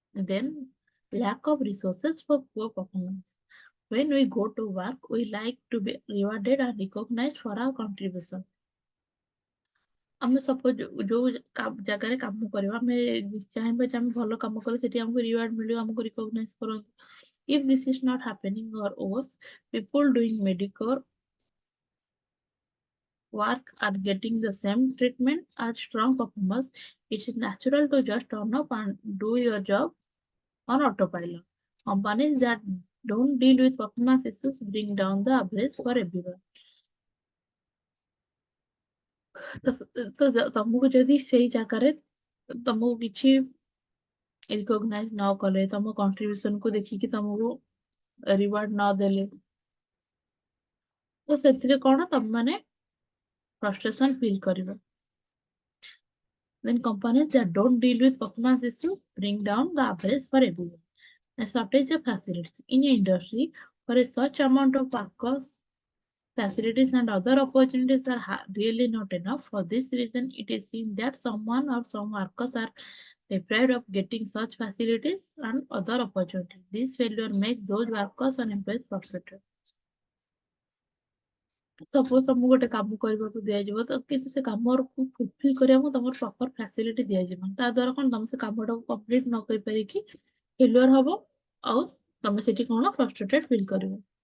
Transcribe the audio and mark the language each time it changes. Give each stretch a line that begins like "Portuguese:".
English: Then lack of resources for poor performance. When we go to work, we like to be rewarded and recognized for our contribution.
Odia: ଆମେ suppose ଯୋଉ ଜାଗାରେ କାମ କରିବା, ଆମେ ଚାହିଁବା ଯେ ଆମେ ଭଲ କାମ କଲେ ସେଠି ଆମକୁ ରିୱାର୍ଡ ମିଳିବ, ଆମକୁ ରିକଗ୍ନାଇଜ କରନ୍ତୁ।
English: If this is not happening or worse, people doing medical work are getting the same treatment as strong performers, it is natural to just turn up and do your job on autopilot. Companies that don't deal with performance issues bring down the average for everyone.
Odia: ତ ତମକୁ ଯଦି ସେଇ ଜାଗାରେ ତମକୁ କିଛି ରିକଗ୍ନାଇଜ ନ କଲେ, ତମ କଣ୍ଟ୍ରିବ୍ୟୁସନ କୁ ଦେଖିକି ତମକୁ ରିୱାର୍ଡ ନ ଦେଲେ, ତ ସେଥିରେ କଣ ତମ ମାନେ
English: frustration feel
Odia: କରିବ।
English: Then companies that don't deal with performance issues bring down the average for everyone. A shortage of facilities in an industry for a such amount of workers, facilities and other opportunities are really not enough. For this reason, it is seen that someone or some workers are deprived of getting such facilities and other opportunities. This failure makes those workers and employees frustrated.
Odia: Suppose ତମକୁ ଗୋଟେ କାମ କରିବାକୁ ଦିଆଯିବ, ତ କିନ୍ତୁ ସେ କାମକୁ fulfil କରିବାକୁ ତମର ପ୍ରପର ଫ୍ୟାସିଲିଟି ଦିଆଯିବ, ତା ଦ୍ଵାରା କଣ ତମେ ସେ କାମଟାକୁ କମ୍ପ୍ଲିଟ ନ କରିପାରିକି ଫେଲୁଅର ହବ, ଆଉ ତମେ ସେଠି କଣ ଫ୍ରଷ୍ଟ୍ରେଟେଡ ଫିଲ୍ କରିବ।